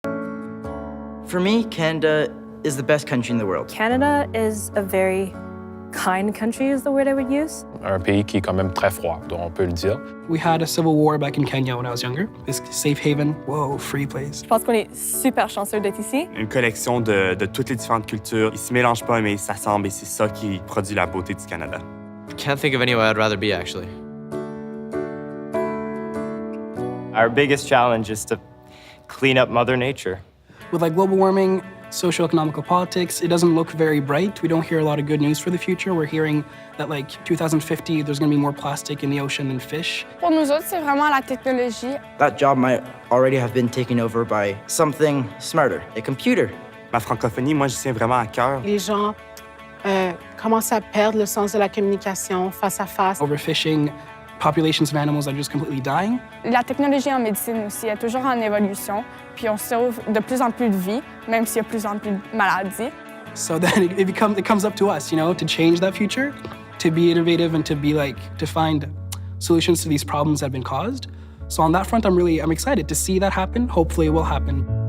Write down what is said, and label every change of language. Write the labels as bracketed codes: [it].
[en] For me, Canada is the best country in the world. Canada is a very kind country is the word I would use. [fr] Un pays qui est quand même très froid, donc on peut le dire. [en] We had a civil war back in Kenya when I was younger. This safe haven, whoa, free place. [fr] Je pense qu'on est super chanceux d'être ici. Une collection de toutes les différentes cultures. Ils se mélangent pas, mais ils s'assemblent et c'est ça qui produit la beauté du Canada. [en] Can't think of anywhere I'd rather be, actually. Our biggest challenge is to clean up Mother Nature. With like global warming, socio-economical politics, it doesn't look very bright. We don't hear a lot of good news for the future. We're hearing that like 2050, there's gonna be more plastic in the ocean than fish. [fr] Pour nous autres, c'est vraiment la technologie. [en] That job might already have been taken over by something smarter, a computer. [fr] Ma francophonie, moi, je tiens vraiment à cœur. Les gens commencent à perdre le sens de la communication face à face. [en] Overfishing, populations of animals are just completely dying. [fr] La technologie en médecine aussi est toujours en évolution, puis on sauve de plus en plus de vies, même s'il y a de plus en plus de maladies. [en] So then it comes up to us, you know, to change that future, to be innovative and to find solutions to these problems that have been caused. So on that front, I'm excited to see that happen. Hopefully it will happen.